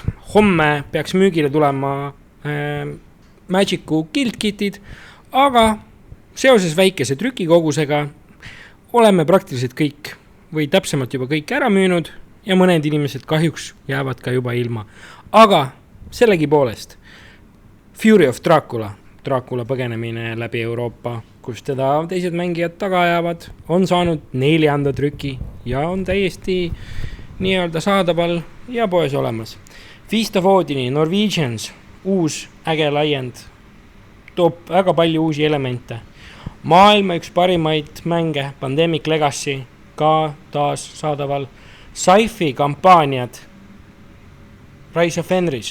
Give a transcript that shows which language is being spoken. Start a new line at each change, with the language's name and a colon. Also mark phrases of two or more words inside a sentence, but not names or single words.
Estonian: Homme peaks müügile tulema Magicu Guild Kitid, aga seoses väikese trükikogusega oleme praktiliselt kõik või täpsemalt juba kõik ära müünud ja mõned inimesed kahjuks jäävad ka juba ilma. Aga sellegi poolest Fury of Dracula, Dracula põgenemine läbi Euroopa, kus teda teised mängijad taga jäävad, on saanud 4. trüki ja on täiesti nii-öelda saadaval ja poes olemas. Feast of Odini, Norwegians, uus äge laiend, toob väga palju uusi elemente. Maailma üks parimaid mänge, Pandemic Legacy, ka taas saadaval. Sci-fi kampaaniad, Rise of Fenris.